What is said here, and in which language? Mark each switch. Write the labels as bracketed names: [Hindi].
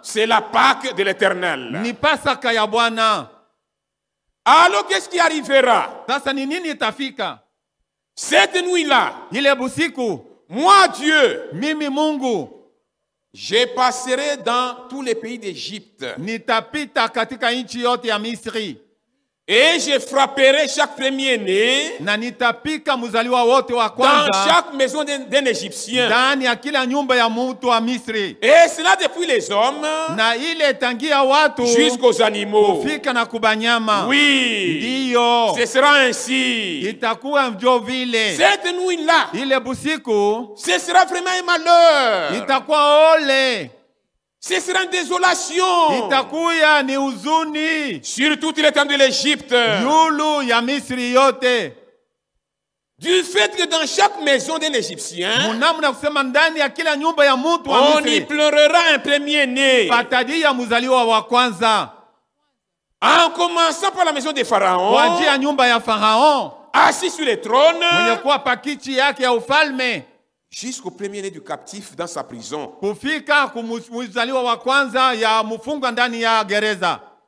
[French] C'est la Pâque de l'Éternel. [Swahili] Ni Pasaka ya Bwana. [French] Alors qu'est-ce qui arrivera? [Swahili] Sasa ni nini itafika? [French] Cette nuit-là, [Swahili] ile busiku, [French] moi Dieu, [Swahili] mimi Mungu, [French] je passerai dans tous les pays d'Égypte. [Swahili] Nitapita katika nchi yote ya Misri. [French] Et je frapperai chaque premier-né [Swahili] na nitapika mzaliwa wote wa kwanza [French] dans chaque maison d'un Égyptien. [Swahili] ndani ya kila nyumba ya mtu wa Misri. [French] Et cela depuis les hommes [Swahili] Na ile tangia watu [French] jusqu'aux animaux. [Swahili] kufika na kubanyama. [French] Oui, [Swahili] Ndiyo. [French] ce sera ainsi. [Swahili] Itakuwa njo vile. [French] Cette nuit-là, [Swahili] Ile busiku [French] ce sera vraiment un malheur. [Swahili] itakuwa ole. [French] Ce sera une désolation [Swahili] Itakuya ni huzuni [French] sur toute l'étendue de l'Égypte. [Swahili] yulu ya Misri yote. [French] Du fait que dans chaque maison d'un Égyptien, [Swahili] Munamuna kusema ndani ya kila nyumba ya mtu wa [French] on y [Swahili] Misri [French] pleurera un premier-né. [Swahili] patadia mzaliwa wa kwanza. [French] En commençant par la maison de Pharaon, [Swahili] Kuanzia nyumba ya Farao [French] assis sur le trône, [Swahili] mwenye kuwa pakichi yake ya ufalme [French] jusqu'au premier-né du captif dans sa prison. [Swahili] kufika kumzaliwa wa kwanza ya mfungwa ndani ya gereza.